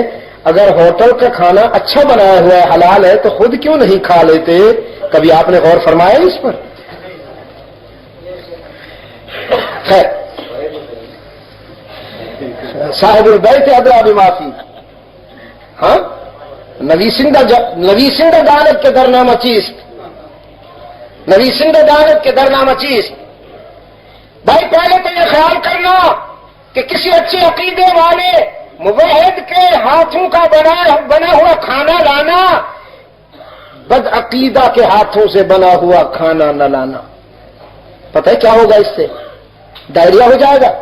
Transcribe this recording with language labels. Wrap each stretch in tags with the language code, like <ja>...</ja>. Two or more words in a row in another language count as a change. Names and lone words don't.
<ur>اگر ہوٹل کا کھانا اچھا بنایا ہوا ہے، حلال ہے، تو خود کیوں نہیں کھا لیتے؟ کبھی آپ نے غور فرمایا اس پر؟ خیر،</ur> <ar>صاحب البیت ادری بما فیہ.</ar> <ur>ہاں،</ur> <fa>نویسنده دانت که در نامه چیست، نویسنده دانت که در نامه چیست.</fa> <ur>بھائی پہلے تو یہ خیال کرنا کہ کسی اچھے عقیدے والے موحد کے ہاتھوں کا بنا ہوا کھانا لانا، بد عقیدہ کے ہاتھوں سے بنا ہوا کھانا نہ لانا. پتہ ہے کیا ہوگا؟ اس سے ڈائریا ہو جائے گا.</ur>